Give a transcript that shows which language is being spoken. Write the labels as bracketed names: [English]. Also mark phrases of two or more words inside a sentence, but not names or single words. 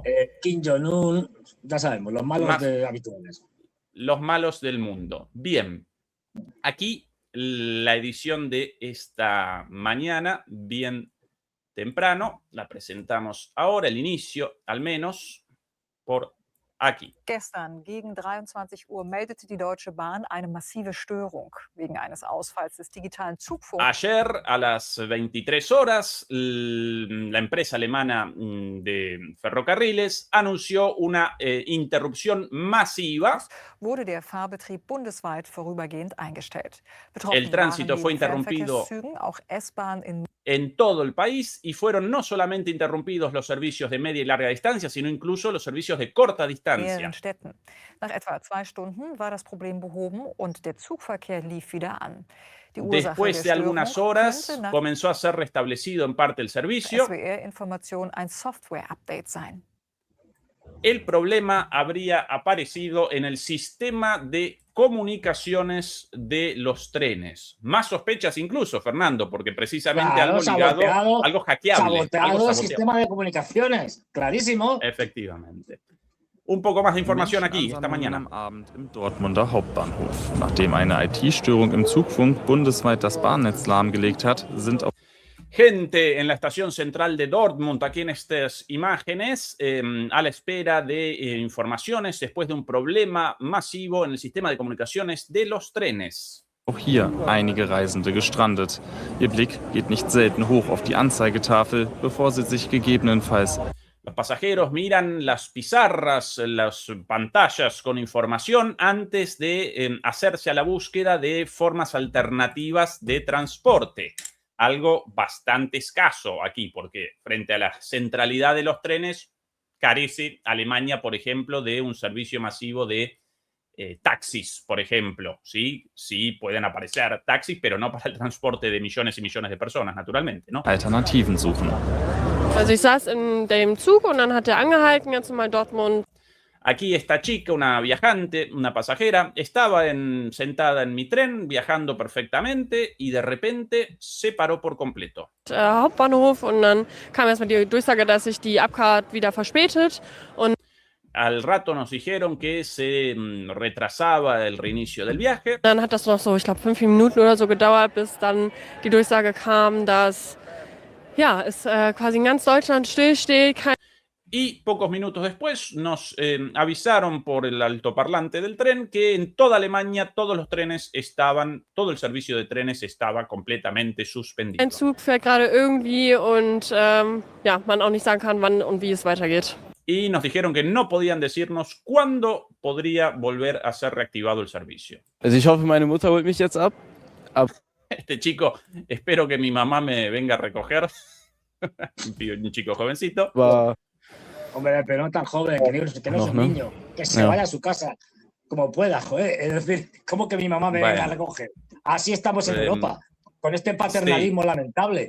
[Spanish] Kim Jong-un, ya sabemos, los malos habituales. Los malos del mundo. Bien, aquí la edición de esta mañana, bien temprano, la presentamos ahora, el inicio al menos, por aquí. [German] Gestern gegen 23 Uhr meldete die Deutsche Bahn eine massive Störung wegen eines Ausfalls des digitalen Zugfunks. [Spanish] Ayer a las 23 horas, la empresa alemana de ferrocarriles anunció una interrupción masiva. [German] Wurde der Fahrbetrieb bundesweit vorübergehend eingestellt. [Spanish] El tránsito fue interrumpido [German] auch S-Bahn [Spanish] en todo el país y fueron no solamente interrumpidos los servicios de media y larga distancia, sino incluso los servicios de corta distancia. [German] Städten. Nach etwa 2 Stunden war das Problem behoben und der Zugverkehr lief wieder an. [Spanish] Después de algunas horas comenzó a ser restablecido en parte el servicio. [German] SWR-Information ein Software-Update sein. [Spanish] El problema habría aparecido en el sistema de comunicaciones de los trenes. Más sospechas incluso, Fernando, porque precisamente algo ligado, algo hackeable. Saboteado el sistema de comunicaciones, clarísimo. Efectivamente. Un poco más de información aquí, esta mañana. [German] Am Abend im Dortmunder Hauptbahnhof. Nachdem eine IT-Störung im Zugfunk bundesweit das Bahnnetz lahmgelegt hat, sind auch [Spanish] Gente en la estación central de Dortmund, aquí en estas imágenes, a la espera de informaciones después de un problema masivo en el sistema de comunicaciones de los trenes. [German] auch hier einige Reisende gestrandet. Ihr Blick geht nicht selten hoch auf die Anzeigetafel, bevor sie sich gegebenenfalls [Spanish] Los pasajeros miran las pizarras, las pantallas con información antes de hacerse a la búsqueda de formas alternativas de transporte. Algo bastante escaso aquí, porque frente a la centralidad de los trenes, carece Alemania, por ejemplo, de un servicio masivo de taxis, por ejemplo. ¿Sí? Sí, pueden aparecer taxis, pero no para el transporte de millones y millones de personas, naturalmente, ¿no? [German] Alternativen suchen. Also ich saß in dem Zug und dann hat er angehalten, ganz normal Dortmund. [Spanish] Aquí esta chica, una viajante, una pasajera, estaba sentada en mi tren, viajando perfectamente y de repente se paró por completo. [German] Hauptbahnhof und dann kam erstmal die Durchsage, dass sich die Abfahrt wieder verspätet. Und [Spanish] al rato nos dijeron que se retrasaba el reinicio del viaje. [German] Dann hat das noch so, ich glaube, 5 Minuten oder so gedauert, bis dann die Durchsage kam, dass ja, es quasi in ganz Deutschland stillsteht. [Spanish] Y pocos minutos después nos avisaron por el altoparlante del tren que en toda Alemania todos los trenes todo el servicio de trenes estaba completamente suspendido. [German] Ein Zug fährt gerade irgendwie und ja, man auch nicht sagen kann, wann und wie es weitergeht. [Spanish] Y nos dijeron que no podían decirnos cuándo podría volver a ser reactivado el servicio. [German] Also ich hoffe, meine Mutter holt mich jetzt ab. [Spanish] Este chico, espero que mi mamá me venga a recoger. Un chico jovencito. Hombre, pero no tan joven, que no es un niño, que se vaya a su casa como pueda, joder. Es decir, ¿cómo que mi mamá me venga a recoger? Así estamos en Europa, con este paternalismo lamentable.